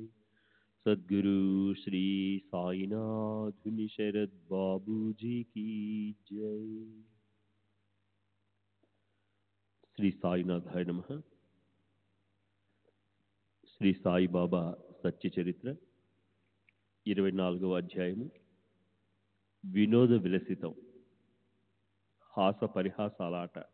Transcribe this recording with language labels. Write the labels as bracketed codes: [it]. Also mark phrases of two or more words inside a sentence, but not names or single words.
[hi] सद्गुरु श्री साईनाथ शरद बाबू जी की जय। [sa] శ్రీ సాయినాథాయ నమః. [te] శ్రీ సాయిబాబా సత్య చరిత్ర 24వ అధ్యాయము వినోద విలసితం హాస పరిహాసాలాట.